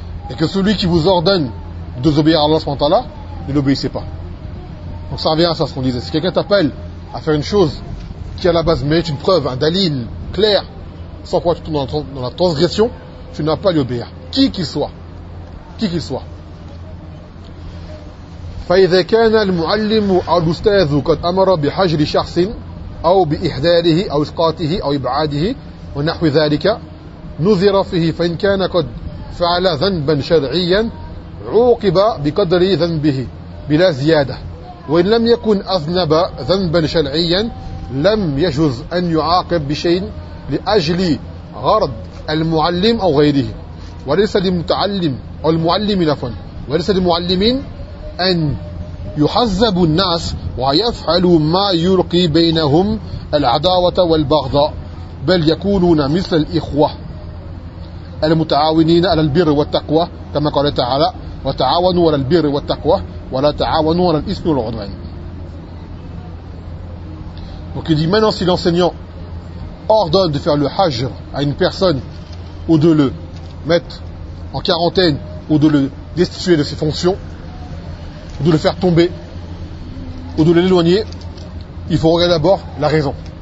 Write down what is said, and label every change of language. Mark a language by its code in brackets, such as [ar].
[fr] Et que celui qui vous ordonne de désobéir à Allah subhanahu wa ta'ala, ne l'obéissez pas. Donc ça revient à ça ce qu'on disait. Si quelqu'un t'appelle à faire une chose qui à la base mérite une preuve, un dalil clair, sans quoi tu tombes dans la transgression, tu n'as pas l'obéir. Qui qu'il soit. Qui qu'il soit. [ar] فإذا كان المعلم أو الأستاذ قد أمر بحجر شخص أو بإحذاره أو إسقاطه أو إبعاده ونحو ذلك نذر فيه فإن كان قد فعل ذنبا شرعيا عوقب بقدر ذنبه بلا زيادة وإن لم يكن أذنب ذنبا شرعيا لم يجوز أن يعاقب بشيء لأجل غرض المعلم أو غيره وليس للمتعلم أو المعلم لفن وليس للمعلمين أن يحذب الناس ويفعلوا ما يلقي بينهم العداوة والبغضاء بل يكونون مثل الإخوة المتعاونين على البر والتقوى كما قال تعالى وتعاونوا على البر والتقوى ولا تعاونوا على الإثم والعدوان. [fr] Donc il dit maintenant si l'enseignant ordonne de faire le hajr à une personne ou de le mettre en quarantaine ou de le destituer de ses fonctions ou de le faire tomber ou de l'éloigner, il faut regarder d'abord la raison.